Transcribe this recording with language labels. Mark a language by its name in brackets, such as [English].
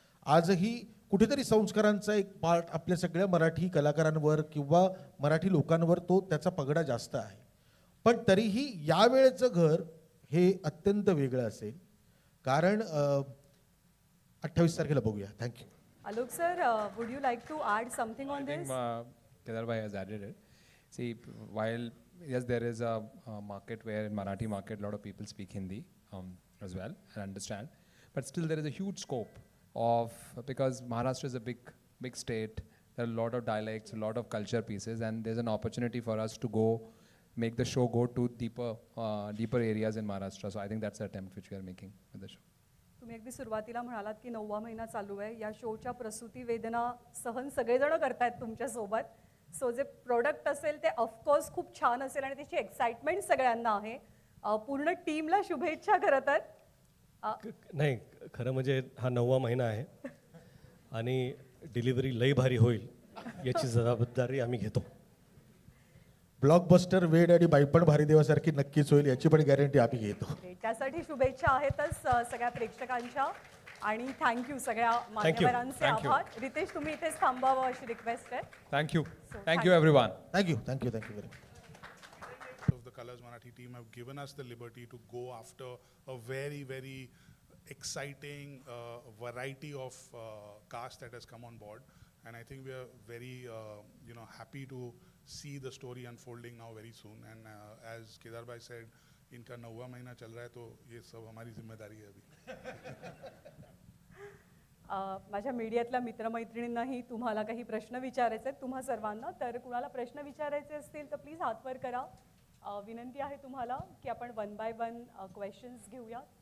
[Marathi] आजही कुठेतरी संस्कारांचा एक पार्ट आपल्या सगळ्या मराठी कलाकारांवर किंवा मराठी लोकांवर तो त्याचा पगडा जास्त आहे. पण तरीही यावेळेचं घर हे अत्यंत वेगळं असेल, कारण 28 तारखेला बघूया. [English] Thank you. Alok sir, would you like to add something on I think this? Kedar bhai has added it. See, while yes, there is a market where in Marathi market a lot of people speak Hindi as well and understand, but still there is a huge scope of, because Maharashtra is a big state. There are a lot of dialects, a lot of culture pieces, and there's an opportunity for us to make the show go to deeper areas in Maharashtra. So I think that's the attempt which we are making with the show. [Marathi] तुम्ही अगदी सुरुवातीला म्हणालात की 9वा महिना चालू आहे. या शोच्या प्रसूती वेदना सहन सगळेजण करतायत तुमच्यासोबत. सो जे प्रोडक्ट असेल ते ऑफकोर्स खूप छान असेल आणि त्याची एक्साइटमेंट सगळ्यांना आहे. पूर्ण टीमला शुभेच्छा खरं तर. नाही, खरं म्हणजे हा 9वा महिना आहे आणि डिलिव्हरी लई भारी होईल याची जबाबदारी आम्ही घेतो. ब्लॉकबस्टर वेड आणि बाईपण भारी देवासारखी नक्कीच होईल याची पण गॅरंटी आम्ही घेतो. त्यासाठी शुभेच्छा आहेतच सगळ्या प्रेक्षकांच्या आणि थँक्यू सगळ्या मान्यवरांचे [English] Thank you. [Marathi] आभार. रितेश तुम्ही इथेच थांबावं अशी रिक्वेस्ट आहे. [English] Thank you. So, Thank you everyone. Thank you very much. Of the Colors Marathi team have given us the liberty to go after a very, very exciting variety of cast that has come on board, and I think we are very happy to see the story unfolding now very soon. And as Kedar bhai said, [Hindi] इनका 9वां महीना चल रहा है तो ये सब हमारी जिम्मेदारी है अभी. [Marathi] माझ्या मीडियातल्या मित्रमैत्रिणींनाही तुम्हाला काही प्रश्न विचारायचे आहेत तुम्हा सर्वांना. तर कुणाला प्रश्न विचारायचे असतील तर प्लीज हात वर करा. विनंती आहे तुम्हाला की आपण 1 बाय 1 क्वेश्चन्स घेऊया.